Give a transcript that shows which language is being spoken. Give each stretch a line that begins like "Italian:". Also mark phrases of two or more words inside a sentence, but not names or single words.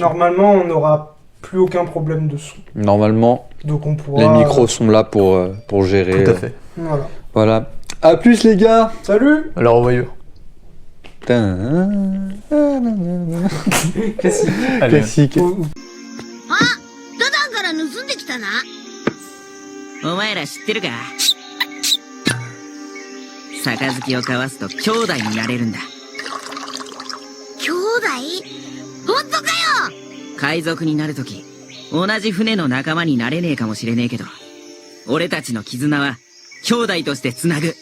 French: Normalement, on n'aura plus aucun problème de son. Normalement, Donc on pourra... les micros sont là pour gérer. Tout à fait. Voilà. Voilà. À plus les gars. Salut. Alors, au revoir. Classique. Classique.
Japanese: ダダンから盗んできたな。お前ら知ってるか？杯を交わすと兄弟になれるんだ。兄弟？本当かよ！海賊になるとき、同じ船の仲間になれねえかもしれねえけど、俺たちの絆は兄弟としてつなぐ。